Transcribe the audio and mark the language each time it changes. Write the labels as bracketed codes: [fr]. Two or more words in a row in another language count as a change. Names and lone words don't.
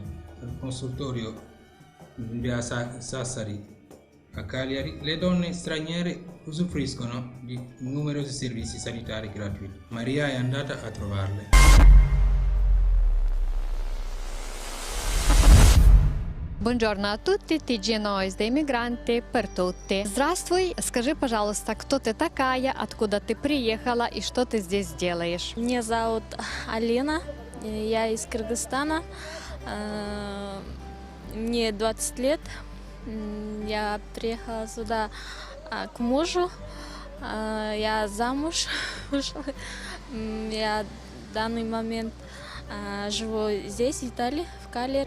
[it] Il consultorio in via Sassari a Cagliari, le donne straniere usufruiscono di numerosi servizi sanitari gratuiti. Maria è andata a trovarle. Buongiorно a tutti, TG Noise [ru] для иммигранты [it] per tutti. [ru] Здравствуй, скажи, пожалуйста, кто ты такая, откуда ты приехала и что ты здесь делаешь? Меня зовут Алина, я из Кыргызстана, мне 20 лет. Я приехала сюда к мужу, я замуж вышла, я в данный момент живу здесь, в Италии, в Кальяри.